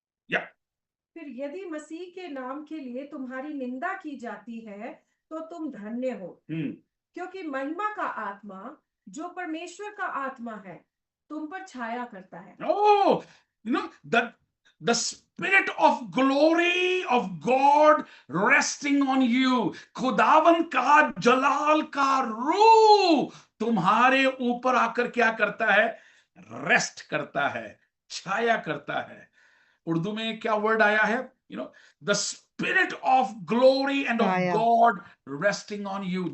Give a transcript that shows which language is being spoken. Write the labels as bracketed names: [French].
[Hindi] या फिर यदि मसीह के नाम के लिए तुम्हारी निंदा की जाती है तो तुम धन्य हो, क्योंकि महिमा का आत्मा जो परमेश्वर का आत्मा है तुम पर छाया करता है। [English] Oh, you know, the spirit of glory of God resting on you। [Hindi] खुदावन का जलाल का रूह तुम्हारे ऊपर आकर क्या करता है? रेस्ट करता है, छाया करता है। उर्दू में क्या वर्ड आया है? [English] The spirit of glory and of god resting on you.